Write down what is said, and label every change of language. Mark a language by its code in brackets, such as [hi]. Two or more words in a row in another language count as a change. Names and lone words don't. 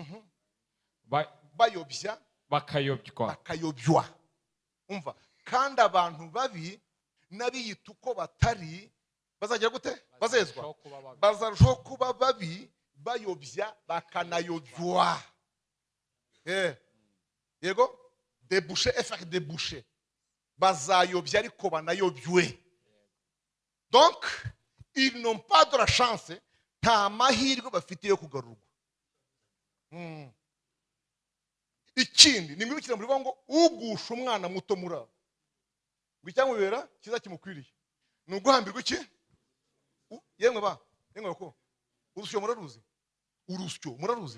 [rw] Bayobya bakayobywa. Umva, kandi abantu babi nabiyita uko batari bazagira gute? Bazezwa. Bazarushaho kuba babi, bayobya bakanayobywa. Yego, [fr] déboucher et faire déboucher. [rw] Bazayobya ariko banayobywe. [fr] Donc ils n'ont pas de la chance, [rw] nta mahirwe bafite yo kugarurwa. Ikindi ni mwibukira muri ngo ugusha umwana muto muraba ngo icyamubera kiza kimukwiriye ni uguhambirwa iki? Yemwe ko urusyo muraruzi?